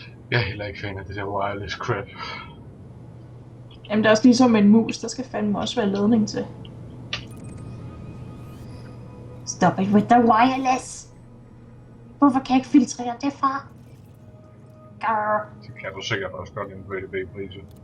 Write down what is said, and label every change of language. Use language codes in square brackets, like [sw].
[da] Jeg er heller ikke fan af det der wireless crap. Jamen det er også ligesom med en mus, der skal fandme også være ledning til. [en] Stop it with the wireless. [da] Hvorfor kan jeg ikke filtrere det, far? Grrr. Det kan du sikkert også godt inden for EDB-priser.